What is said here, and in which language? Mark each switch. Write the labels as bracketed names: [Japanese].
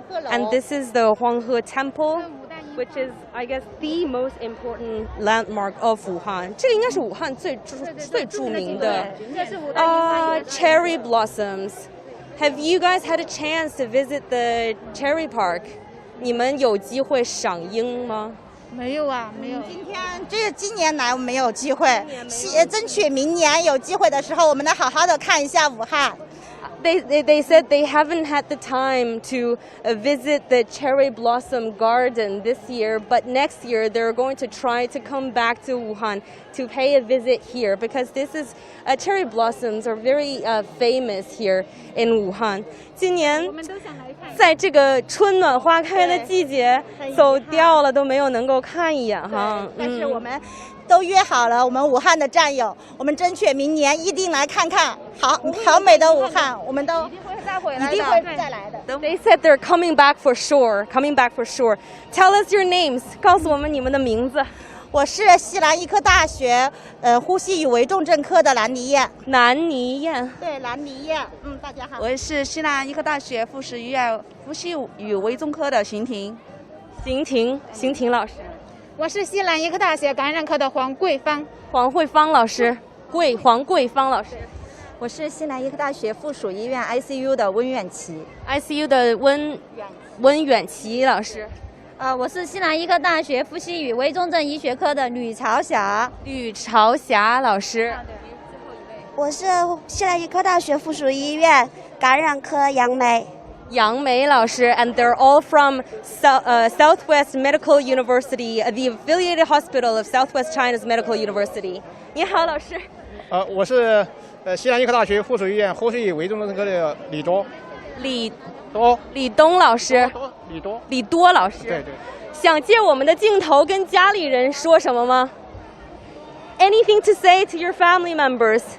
[English] And this is the Huanghe Temple, which is, I guess, the most important landmark of Wuhan. [Chinese] 这应该是武汉最著名的 [English] cherry blossoms. Have you guys had a chance to visit the cherry park? [Chinese] 你们有机会赏樱吗？没有啊，没有。今年来我们没有机会，争取明年有机会的时候，我们来好好的看一下武汉。 [English] They said they haven't had the time to visit the cherry blossom garden this year, but next year they're going to try to come back to Wuhan to pay a visit here, because this is cherry blossoms are very famous here in Wuhan. [Chinese] 今年在这个春暖花开的季节走掉了，都没有能够看一眼哈。但是我们都约好了，我们武汉的战友，我们争取明年一定来看看好美的武汉，我们都一定会再来的。 [English] They said they're coming back for sure, coming back for sure. Tell us your names. [Chinese] 告诉我们你们的名字。我是西南医科大学呼吸与危重症科的兰妮燕。兰妮燕。对，兰妮燕。大家好。我是西南医科大学附属医院呼吸与危重科的邢婷。邢婷老师。我是西南医科大学感染科的黄桂芳。黄慧芳老师。黄桂芳老师。我是西南医科大学附属医院 ICU 的温远琪。 ICU 的温远琪老师。我是西南医科大学呼吸与危重症医学科的吕朝霞。吕朝霞老师。我是西南医科大学附属医院感染科杨梅。 [English] 杨梅老师 ，and they're all from Southwest Medical University, the affiliated hospital of Southwest China's Medical University. [Chinese] 你好，老师。我是西南医科大学附属医院呼吸与危重症科的李东老师。李多老师。对。想借我们的镜头跟家里人说什么吗 [English] ？Anything to say to your family members?